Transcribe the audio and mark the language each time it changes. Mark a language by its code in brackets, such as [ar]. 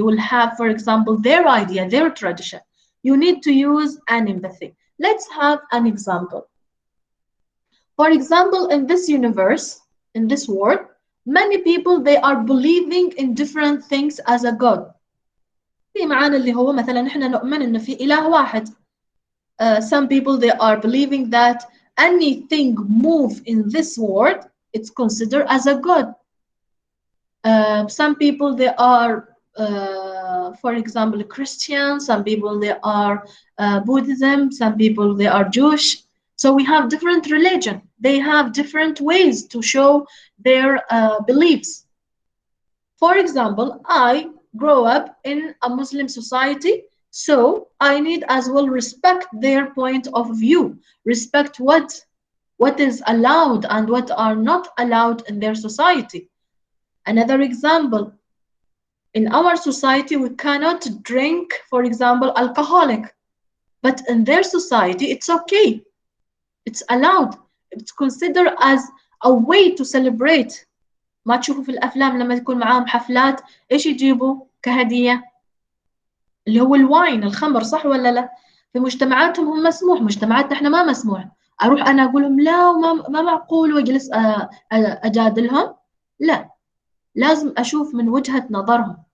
[en] You will have, for example, their idea, their tradition. You need to use an empathy. Let's have an example. For example, in this universe, in this world, many people, they are believing in different things as a God. [ar] في معانا اللي هو مثلا نحن نؤمن إن في إله واحد. [en] Some people, they are believing that anything move in this world, it's considered as a God. Some people, they are, for example, Christian. Some people, they are Buddhism. Some people, they are Jewish. So we have different religion. They have different ways to show their beliefs. For example, I grow up in a Muslim society, so I need as well respect their point of view, respect what is allowed and what are not allowed in their society. Another example, in our society, we cannot drink, for example, alcoholic, but in their society, it's okay. It's allowed. It's considered as a way to celebrate. [ar] ما تشوفوا في الأفلام لما يكون معاهم حفلات إيش يجيبوا كهدية؟ اللي هو الواين، الخمر، صح ولا لا؟ في مجتمعاتهم هم مسموح، مجتمعاتنا احنا ما مسموح. أروح أنا أقول لهم لا وما معقول وأجلس أجادلهم؟ لا، لازم أشوف من وجهة نظرهم.